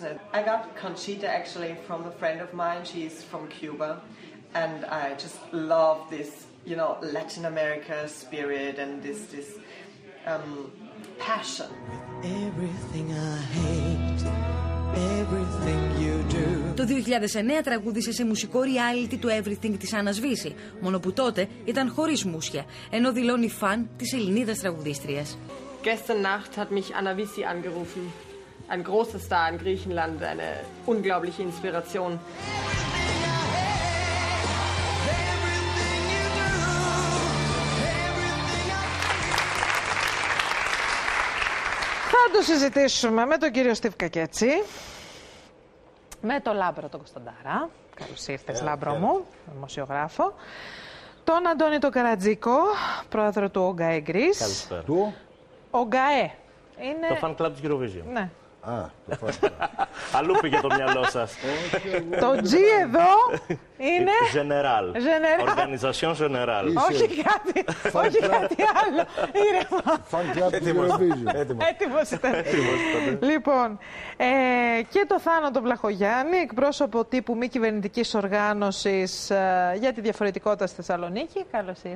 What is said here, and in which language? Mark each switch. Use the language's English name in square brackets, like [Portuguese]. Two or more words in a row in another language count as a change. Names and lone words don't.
[English] I got Conchita actually from a friend of mine. She's from Cuba. And I just love this, Latin America spirit and this passion. With everything I hate, everything you do. [Greek] Το 2009 τραγούδισε σε μουσικό reality του Everything της Άννας Βύση, μόνο που τότε ήταν χωρίς μουσια, ενώ δηλώνει φαν της Ελληνίδας τραγουδίστριας. [German] Gestern Nacht hat mich Anna Vissi angerufen. Ein großer Star in Griechenland, eine unglaubliche Inspiration. [Greek] Θα το συζητήσουμε με τον κύριο Στίβ Κακέτσι, με τον Λάμπρο τον Κωνσταντάρα. Καλώς ήρθες, Λάμπρο μου, δημοσιογράφο. Τον Αντώνη τον Καρατζίκο, πρόεδρο του ΟΓΚΑΕ Greece. Καλησπέρα. Του ΟΓΚΑΕ. Είναι... Το [English] fan club [Greek] της Eurovision. Ναι. Το [English] fan club. [Greek] Αλλού πήγε το μυαλό σας. Το G εδώ είναι... [English] General. Organisation General. [Greek] Όχι κάτι άλλο. [English] Fan club [Greek] της Eurovision. Έτοιμος ήταν. Λοιπόν, και το Θάνο Βλαχογιάννη, εκπρόσωπο τύπου μη κυβερνητικής οργάνωσης για τη διαφορετικότητα στη Θεσσαλονίκη. Καλώς ήρθατε.